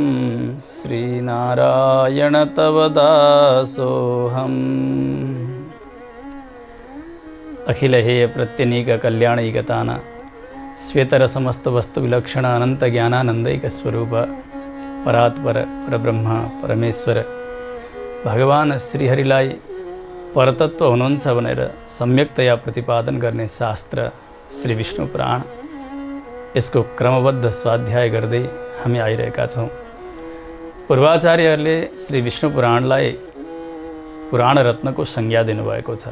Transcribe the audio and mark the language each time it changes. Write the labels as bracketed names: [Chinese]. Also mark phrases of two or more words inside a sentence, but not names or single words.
[Sanskrit] श्रीनारायण तव दासोऽहम्। अखिलहेय प्रत्यनीक कल्याणैकतान श्वेतर समस्त वस्तु विलक्षण अनंत ज्ञानानंदैक स्वरूप परात्पर परब्रह्म परमेश्वर भगवान [Nepali] श्रीहरिलाई परतत्व हुनुहुन्छ भनेर सम्यकतया प्रतिपादन गर्ने शास्त्र श्री विष्णु पुराण। यसको क्रमबद्ध स्वाध्याय गर्दै हामी आइरहेका छौँ। पूर्वाचार्यहरूले श्री विष्णु पुराणलाई पुराण रत्नको संज्ञा दिनुभएको छ।